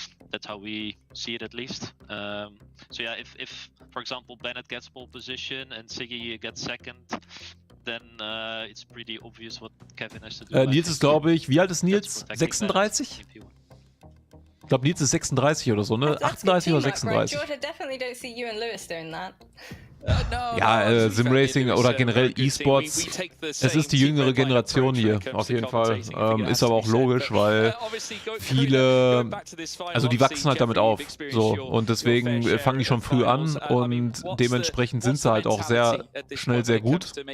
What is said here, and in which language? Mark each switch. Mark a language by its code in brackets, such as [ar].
[en] That's how we see it at least. So yeah, if for example Bennett gets pole position and Siggy gets second, then it's pretty obvious what Kevin has to do. [de] Nils ist, glaube ich, wie alt ist Nils? 36? Ich glaube, Nils ist 36 oder so, ne? 38 oder 36. [en] George, I definitely don't see you and Lewis doing that. [de] Ja, Simracing oder generell E-Sports, es ist die jüngere Generation hier, auf jeden Fall. Ist aber auch logisch, weil viele, also die wachsen halt damit auf. So, und deswegen fangen die schon früh an und dementsprechend sind sie halt auch sehr schnell sehr gut.